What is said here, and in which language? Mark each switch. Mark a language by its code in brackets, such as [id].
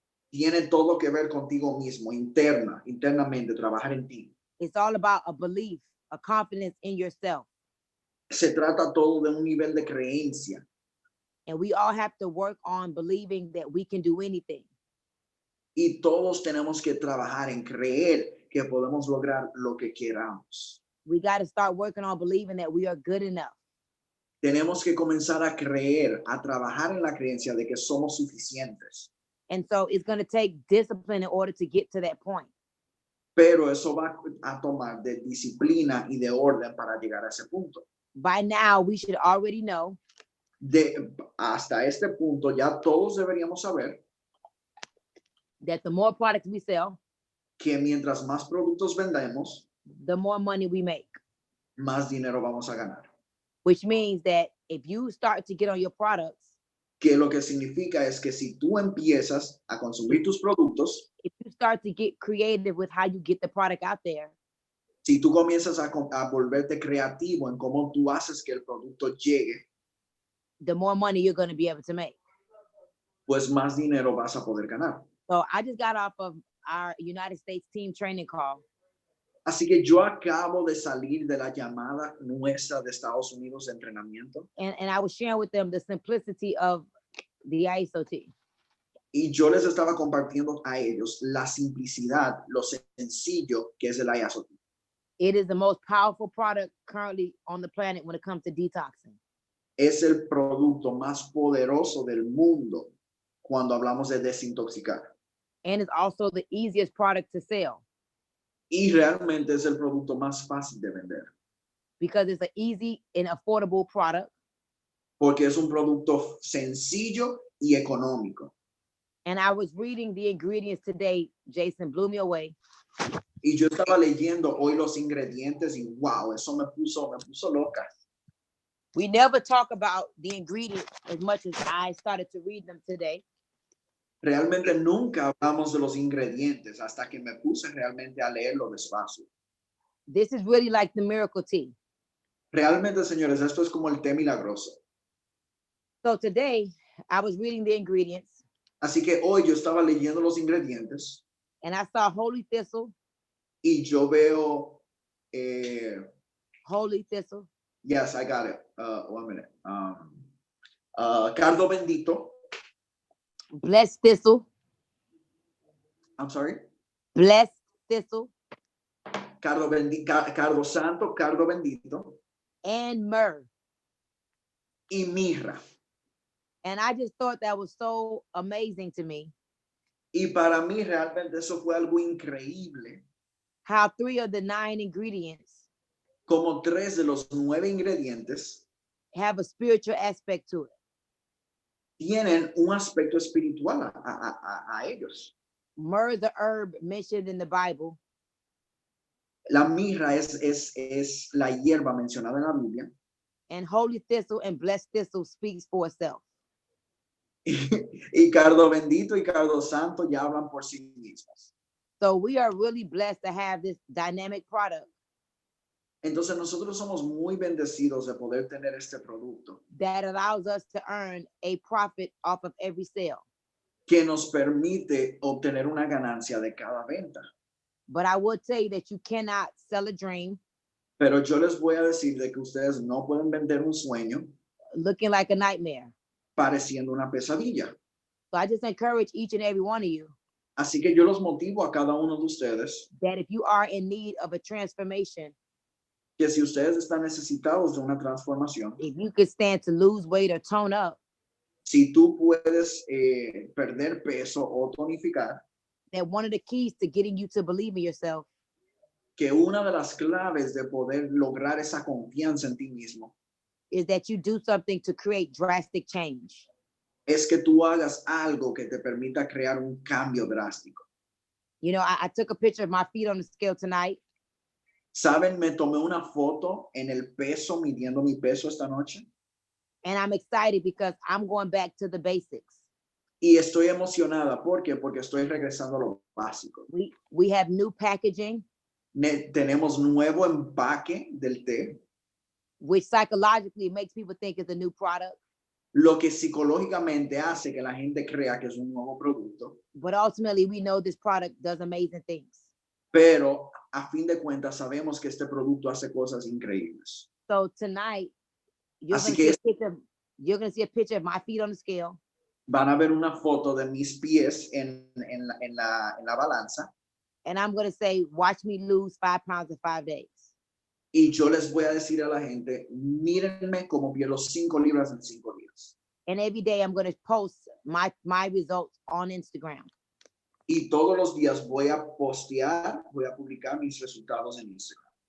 [es] Tiene todo que ver contigo mismo, internamente, trabajar en ti. [en] It's all about a belief, a confidence in yourself. [es] Se trata todo de un nivel de creencia. [en] And we all have to work on believing that we can do anything. [es] Y todos tenemos que trabajar en creer que podemos lograr lo que queramos. [en] We got to start working on believing that we are good enough. [es] Tenemos que comenzar a creer, a trabajar en la creencia de que somos suficientes. [en] And so it's going to take discipline in order to get to that point. [es] Pero eso va a tomar de disciplina y de orden para llegar a ese punto. [en] By now, we should already know [es] Hasta este punto ya todos deberíamos saber [en] that the more products we sell, [es] que mientras más productos vendemos, [en] the more money we make. [es] más dinero vamos a ganar. [en] Which means that if you start to get on your products, [es] Que lo que significa es que si tú empiezas a consumir tus productos, [en] if you start to get creative with how you get the product out there, [es] si tú comienzas a volverte creativo en cómo tú haces que el producto llegue, [en] the more money you're going to be able to make. [es] pues más dinero vas a poder ganar. [en] So I just got off of our United States team training call. [es] Así que yo acabo de salir de la llamada nuestra de Estados Unidos de entrenamiento. [en] And I was sharing with them the simplicity of the ISOT. [es] Y yo les estaba compartiendo a ellos la simplicidad, lo sencillo que es el ISOT. [en] It is the most powerful product currently on the planet when it comes to detoxing. [es] Es el producto más poderoso del mundo cuando hablamos de desintoxicar. [en] And it's also the easiest product to sell. [es] Y realmente es el producto más fácil de vender. [en] Because it's an easy and affordable product. [es] Porque es un producto sencillo y económico. [en] And I was reading the ingredients today. Jason blew me away. [es] Y yo estaba leyendo hoy los ingredientes y wow, eso me puso loca. [en] We never talk about the ingredients as much as I started to read them today. [es] Realmente nunca hablamos de los ingredientes hasta que me puse realmente a leerlo despacio. [en] This is really like the miracle tea. [es] Realmente, señores, esto es como el té milagroso. [en] So today I was reading the ingredients. [es] Así que hoy yo estaba leyendo los ingredientes. [en] And I saw holy thistle. [es] Y yo veo [en] holy thistle. Yes, I got it. 1 minute. [es] Cardo bendito. [en] Blessed thistle. I'm sorry. Blessed thistle. [es] Cardo santo, cardo bendito. [en] And myrrh. [es] Y mirra. [en] And I just thought that was so amazing to me. [es] Y para mí realmente eso fue algo increíble. [en] How 3 of the 9 ingredients. [es] Como 3 de los 9 ingredientes. [en] Have a spiritual aspect to it. [es] Tienen un aspecto espiritual a ellos. [en] Myrrh, the herb mentioned in the Bible. [es] La mirra es la hierba mencionada en la Biblia. [en] And holy thistle and blessed thistle speaks for itself. [es] Y cardo bendito y cardo santo ya hablan por sí mismos. [en] So we are really blessed to have this dynamic product. [es] Entonces nosotros somos muy bendecidos de poder tener este producto. [en] That allows us to earn a profit off of every sale. [es] Que nos permite obtener una ganancia de cada venta. [en] But I will tell you that you cannot sell a dream. [es] Pero yo les voy a decir de que ustedes no pueden vender un sueño. [en] Looking like a nightmare. [es] Pareciendo una pesadilla. [en] So I just encourage each and every one of you. [es] Así que yo los motivo a cada uno de ustedes. [en] That if you are in need of a transformation. [es] Que si ustedes están necesitados de una transformación. [en] If you could stand to lose weight or tone up. [es] Si tú puedes perder peso o tonificar. [en] That one of the keys to getting you to believe in yourself. [es] Que una de las claves de poder lograr esa confianza en ti mismo. [en] Is that you do something to create drastic change. [es] Es que tú hagas algo que te permita crear un cambio drástico. [en] You know, I took a picture of my feet on the scale tonight. [es] Saben, me tomé una foto en el peso, midiendo mi peso esta noche. [en] And I'm excited because I'm going back to the basics. [es] Y estoy emocionada. ¿Por qué? Porque estoy regresando a lo básico. [en] We have new packaging. [es] Tenemos nuevo empaque del té. [en] Which psychologically makes people think it's a new product. [es] lo que psicológicamente hace que la gente crea que es un nuevo producto, [en] but ultimately we know this product does amazing things. [es] pero a fin de cuentas sabemos que este producto hace cosas increíbles. [en] So tonight, you're [es] Así [en] gonna [es] que [en] see a picture. You're gonna see a picture of my feet on the scale, [es] van a ver una foto de mis pies en la balanza [en] and I'm gonna say, "Watch me lose 5 pounds in 5 days." [es] y yo les voy a decir a la gente, mírenme cómo pierdo 5 libras en 5 días. [en] And every day I'm gonna post my results on Instagram. [es] Y todos los días voy a postear, voy a publicar mis resultados en Instagram.